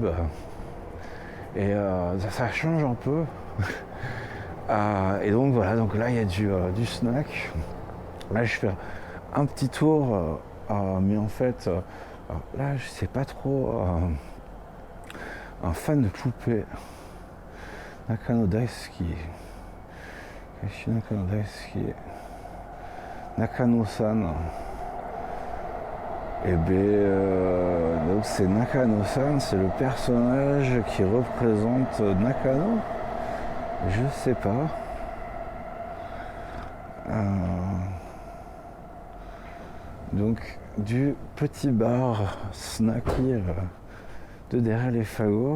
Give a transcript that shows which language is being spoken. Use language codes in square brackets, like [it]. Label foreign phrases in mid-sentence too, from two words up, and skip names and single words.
[fr] Et ça change un peu. Et donc voilà, donc là il y a du snack. Là je fais un petit tour, mais en fait, là je sais pas trop... un fan de poupée. Nakano Daisuki. Nakano Daisuki. Nakano-san. Et donc c'est Nakano-san, c'est le personnage qui représente Nakano. Je sais pas. Donc du petit bar snacky de derrière les fagots.